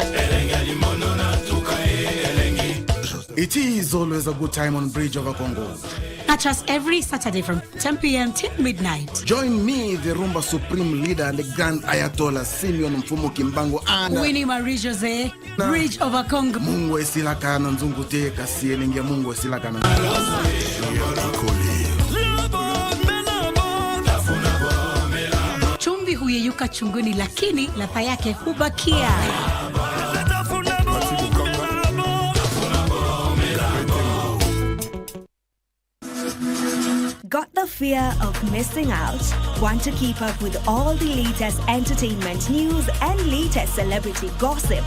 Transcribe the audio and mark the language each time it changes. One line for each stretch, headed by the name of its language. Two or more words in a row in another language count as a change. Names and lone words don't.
English: It is always a good time on Bridge over Congo. Catch us every Saturday from 10 p.m. till midnight. Join me, the Rumba Supreme Leader and the Grand Ayatollah Simeon Mfumo Kimbango and Winnie Marie Jose, Bridge over Congo.
Lingala: Mungu esilaka na nzungu teka sielenge Mungu esilaka na
Swahili: Chumvi huyeyuka chunguni lakini ladha yake hubakia.
English: Got the fear of missing out? Want to keep up with all the latest entertainment news and latest celebrity gossip?